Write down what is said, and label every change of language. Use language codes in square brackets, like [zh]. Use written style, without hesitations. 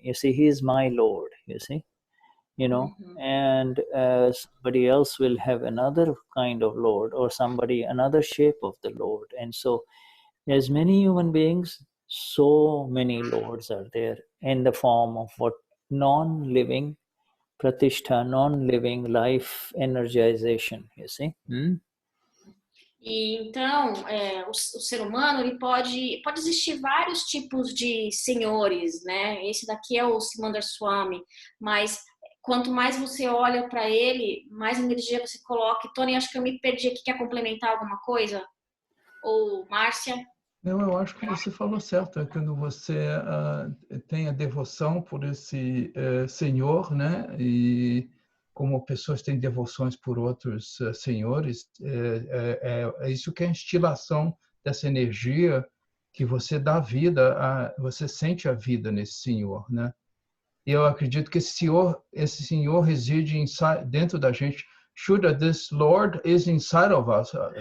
[en] You see, he is my Lord. You see. And somebody else will have another kind of Lord, or another shape of the Lord. And so as many human beings, so many Lords are there in the form of what non-living pratishtha, non-living life energization, you see. [pt] E então, o ser humano, ele pode existir vários tipos de senhores, né? Esse daqui é o Simandhar Swami, mas quanto mais você olha para ele, mais energia você coloca. Tony, acho que eu me perdi aqui. Quer complementar alguma coisa? Ou Marcia? Não, eu acho que você falou certo. É quando você tem a devoção por esse senhor, né? E como pessoas têm devoções por outros senhores, é isso que é a instilação dessa energia que você dá vida, você sente a vida nesse senhor, né? E eu acredito que esse senhor reside dentro da gente. [en] Shuddha, this Lord is inside of us.